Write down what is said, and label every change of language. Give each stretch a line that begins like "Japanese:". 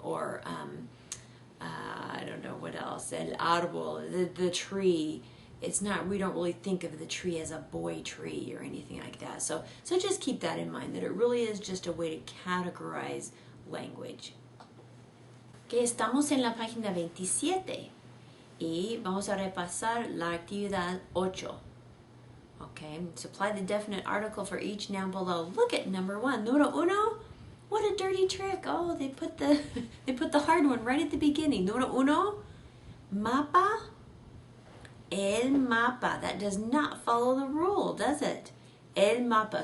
English: Or, I don't know what else, el árbol, the tree. We don't really think of the tree as a boy tree or anything like that. So just keep that in mind, that it really is just a way to categorize language.
Spanish: Que estamos en la página 27 y vamos a repasar la actividad 8.
English: Okay, supply the definite article for each noun below. Look at number 1, número uno. What a dirty trick! Oh, they put the hard one right at the beginning.
Spanish: Número uno, mapa. El mapa.
English: That does not follow the rule, does it? El mapa.